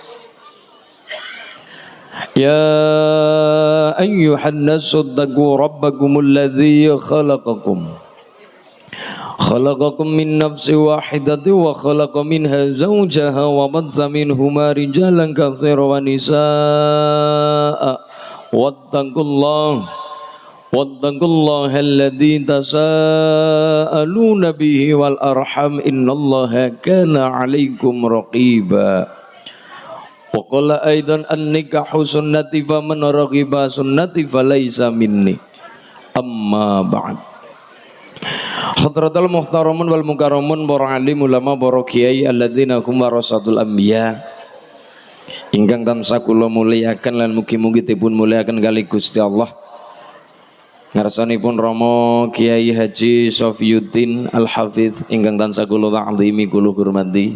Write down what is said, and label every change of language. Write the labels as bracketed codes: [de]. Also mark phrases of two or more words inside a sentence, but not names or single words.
[ar] يا أيها الناس اتقوا ربكم الذي خلقكم من نفس واحدة وخلق منها زوجها وبث منهما رجالا كثيرا ونساء واتقوا الله الذي تساءلون به والأرحام إن الله كان عليكم رقيبا. وقال أيضا النكاح سنتي فمن رغب سنتي فليس مني. أما بعد. حضرة المحترمون والمكرمون [jv] para alim ulama para kiai [ar] الذين هم ورثة الأنبياء [jv] ingkang tansah kula muliaken lan mugi-mugi dipun muliaken kali Gusti Allah. Ngarsanipun Rama Kiai Haji Sofiyuddin Al-Hafidz ingkang tansah kula ta'zimi kula hormati.